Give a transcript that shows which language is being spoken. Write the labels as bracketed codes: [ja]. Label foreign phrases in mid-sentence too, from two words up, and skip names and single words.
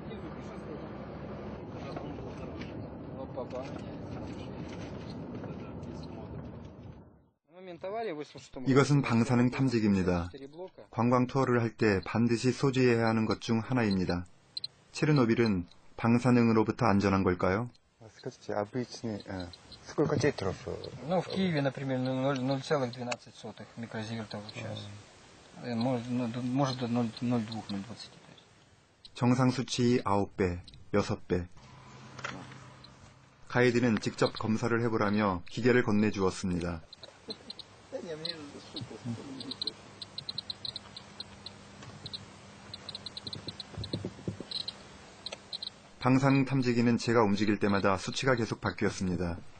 [ko] 이것은 방사능 탐지기입니다. 관광 투어를 할 때 반드시 소지해야 하는 것 중 하나입니다. 체르노빌은 방사능으로부터 안전한 걸까요? [ru] В Киеве, например, 0,12 микрозивертов в час. Может до 0,02-0,25. [ko] 정상 수치 9배, 6배. 가이드는 직접 검사를 해보라며 기계를 건네주었습니다. 방사능 탐지기는 제가 움직일 때마다 수치가 계속 바뀌었습니다.